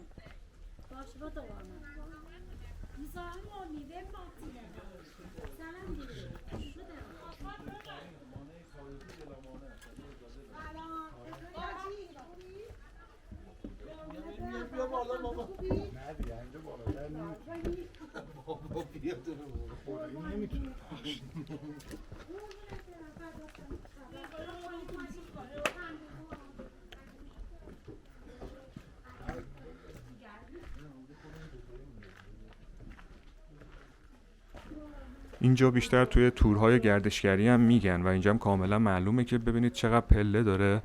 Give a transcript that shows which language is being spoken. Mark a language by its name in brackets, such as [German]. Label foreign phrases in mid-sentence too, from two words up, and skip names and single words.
[Turkish] Başıma dolanır. Misafir olmayı ver vaktine. Selam diyor. Şu da. [Persian] بیا بالا بابا. نه اینجا بالا در بابا بیا تو رو نمیتونه. اینجا بیشتر توی تورهای گردشگری هم میگن و اینجا هم کاملا معلومه که ببینید چقدر پله داره.